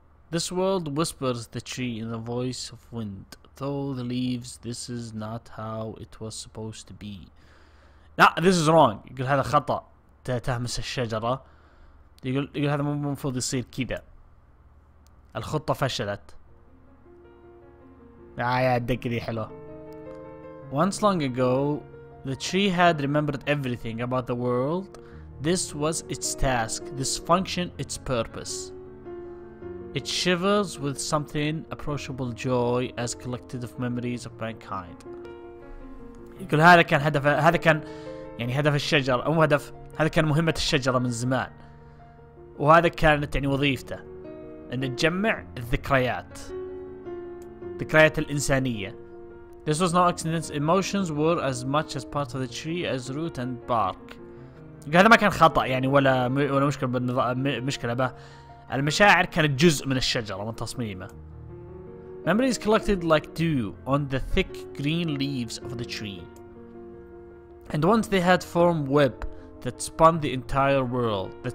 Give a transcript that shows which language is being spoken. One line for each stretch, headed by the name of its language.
English: This world whispers the tree in the voice of wind. Though the leaves, this is not how it was supposed to be. لا this is wrong.
Arabic: يقول هذا خطأ، تهمس الشجرة. يقول هذا مو المفروض يصير كذا، الخطة فشلت. يا الدقة دي حلوة.
English: Once long ago the tree had remembered everything about the world. This was its task, this function its purpose. It shivers with something approachable joy as collective memories of mankind.
Arabic: يقول هذا كان هدف الشجرة، أو هذا كان مهمة الشجرة من زمان، وهذا كانت يعني وظيفته، أن تجمع الذكريات الإنسانية.
English: This was no accident. Emotions were as much as part of the tree as root and bark.
Arabic: هذا ما كان خطأ يعني ولا مشكلة به. المشاعر كانت جزء من الشجرة من تصميمه.
English: Memories collected like dew on the thick green leaves of the tree. And once they had formed web that spanned the entire world.